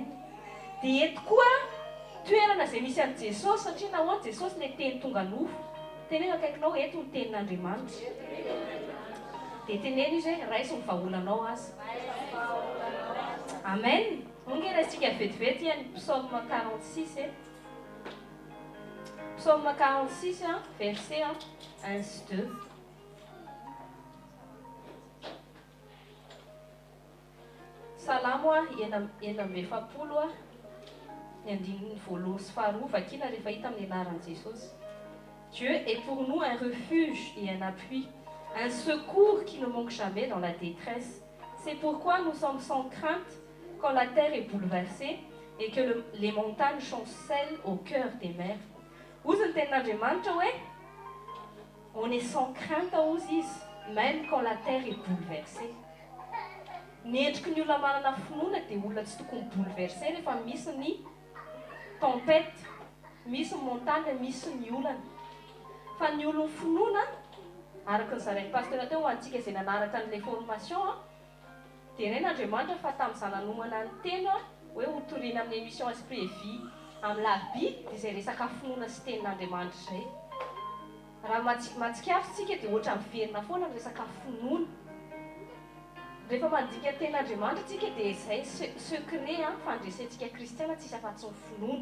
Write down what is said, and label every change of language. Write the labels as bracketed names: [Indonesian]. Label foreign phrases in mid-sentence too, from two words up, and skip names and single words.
[Malagasy] Dia eto koa toerana izay misy an'i Jesosy satria nahoana Jesosy ilay teny tonga nofo. Teneny akaikinao eto ny tenin'Andriamanitra. Dia teneny izy hoe raisy ny vahaolanao azy. Amen. Ongerantsika vetivety ny psaume 46 [French] Psaume 46 verset 1-2. [Malagasy] Salamo enina amby efapolo ny andininy voalohany sy faharoa vakiana rehefa hita amin'ny anaran'i Jesosy. [French] Dieu est pour nous un refuge et un appui, un secours qui ne manque jamais dans la détresse. C'est pourquoi nous sommes sans crainte quand la terre est bouleversée et que les montagnes chancellent au cœur des mers. [Malagasy] ozy ny tenin'Andriamanitra hoe [French] on est sans crainte [Malagasy] ozy izy [French] même quand la terre est bouleversée. [Malagasy] Ny endriky ny olona manana finoana dia olona tsy tokony bouleversé rehefa misy ny tempête, misy ny montagne, misy ny olana. Fa ny olona finoana araka ny zarain'ny pasteur teo ho antsika izay nanaraka n'ilay formation dia ren'Andriamanitra fa tamin'izaho nanomana ny teny hoe hotoriana amin'ny émission esprit et vie amin'ny larobia dia izay resaka finoana sy tenin'Andriamanitra izay. Raha matsikafo tsika dia ohatra miverina foana ny resaka finoana. Rehefa mandika tenin'Andriamanitra tsika dia izay secret fandresentsika kristiana tsisy afa-tsy ny finoana.